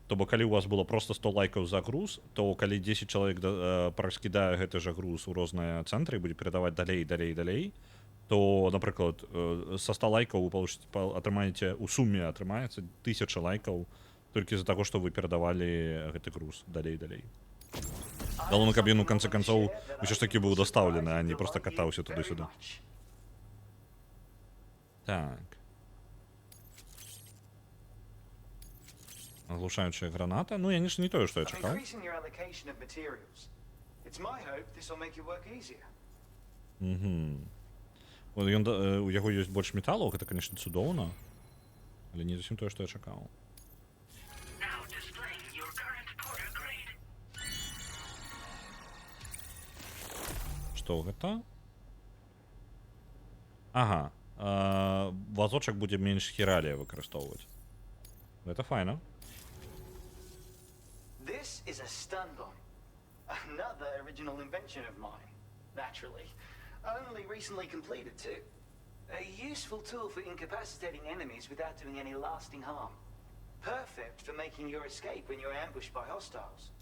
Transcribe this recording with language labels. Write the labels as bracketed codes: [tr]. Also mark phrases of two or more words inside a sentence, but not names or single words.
[be] То бок калі у вас было просто 100 лайкаў за груз, то калі 10 чалавек праскідае гэты жа груз у розныя цэнтры і будзе перадаваць далей, то, напрыклад, са 100 лайкаў вы атрымаеце, у суме атрымаецца 1000 лайкаў толькі з-за таго, што вы перадавалі гэты груз далей. Галоўна, каб ён у канцы канцоў усё ж такі быў дастаўлены, а не проста катаўся туды-сюды. Так. [uk] Оглушаючая граната. Ну, я не то, що я [en] I'm [uk] чекав. [en] increasing your allocation of materials. It's my hope this will make your work easier. [be] У яго ёсць больш металаў, гэта, конечно, цудоўна. Але не зусім тое, што я чакаў. [en] Now displaying your current porter grade. [be] Што гэта? Ага. Вазочак будзе менш хіралія выкарыстоўваць. Гэта файна. [en] This is a stun bomb. Another original invention of mine. Naturally. Only recently completed too. A useful tool for incapacitating enemies without doing any lasting harm. Perfect for making your escape when you're ambushed by hostiles.